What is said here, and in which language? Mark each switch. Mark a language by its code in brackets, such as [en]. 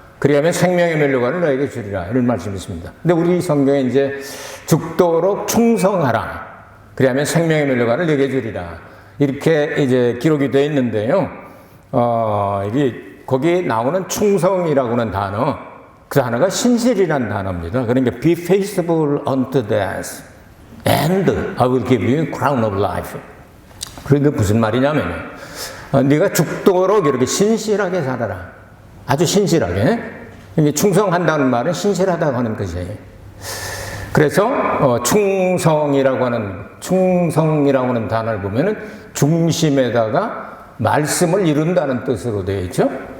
[ko] 그리하면 생명의 멸류관을 너에게 주리라. 이런 말씀이 있습니다. 근데 우리 성경에 이제 죽도록 충성하라. 그리하면 생명의 멸류관을 너에게 주리라. 이렇게 이제 기록이 되어 있는데요. 이게 거기에 나오는 충성이라고 하는 단어, 그 단어가 신실이라는 단어입니다. 그러니까 [en] be faithful unto death and I will give you a crown of life. [ko] 그게 무슨 말이냐면 네가 죽도록 이렇게 신실하게 살아라. 아주 신실하게. 충성한다는 말은 신실하다고 하는 것이에요. 그래서 충성이라고 하는 단어를 보면은 중심에다가 말씀을 이룬다는 뜻으로 되어 있죠.